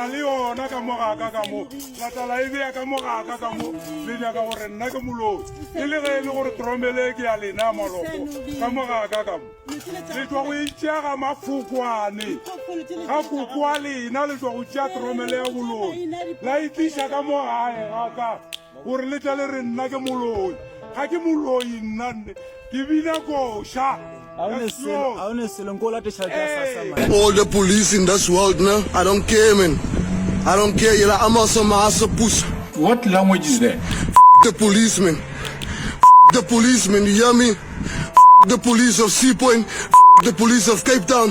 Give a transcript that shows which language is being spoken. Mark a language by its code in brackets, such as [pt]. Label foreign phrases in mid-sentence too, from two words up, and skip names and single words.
[nso] le yona ka mogaka ka mo la tla la e beya ka mogaka ka mo le nyaka gore nna ke moloi e le ge e le gore tromele ke ya lena maloko ka mogaka ka mo le tswa go itšeaga mafokwane ga koko wa lena le tswa go tšea tromele ya boloi la itliša ka mo gae gaka gore le tla le re nna ke moloi ga ke moloi nnanne ke bina koša [en] All the police in this world, man, I don't care, man. I don't care. You're like, I'm also my push. What language is that? The policeman. The policeman, you hear me? The police of Seapoint. The police of Cape Town.